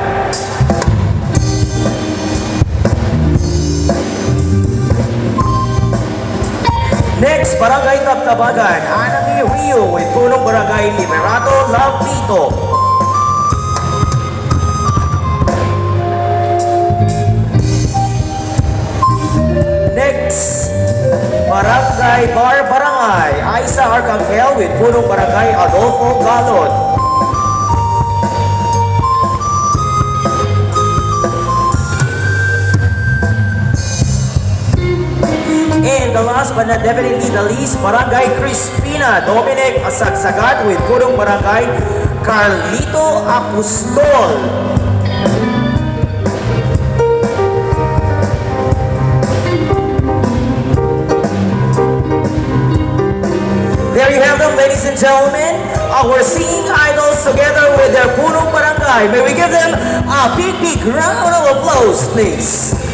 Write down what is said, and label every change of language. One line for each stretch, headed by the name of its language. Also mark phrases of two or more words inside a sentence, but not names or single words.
English: Next, Barangay Tabtabagan, Anami Rio with
Filipino: Punong Barangay
English: Liberato Lampito. Next, Barangay Barangay, Aisa Arcangel with
Filipino: Punong Barangay
English: Adolfo Galon. And the last but not definitely the least, Barangay Crispina Dominic Asagsagat with
Filipino: Punong Barangay
English: Carlito Apostol. There you have them, ladies and gentlemen, our singing idols together with their
Filipino: Punong Barangay.
English: May we give them a big round of applause, please.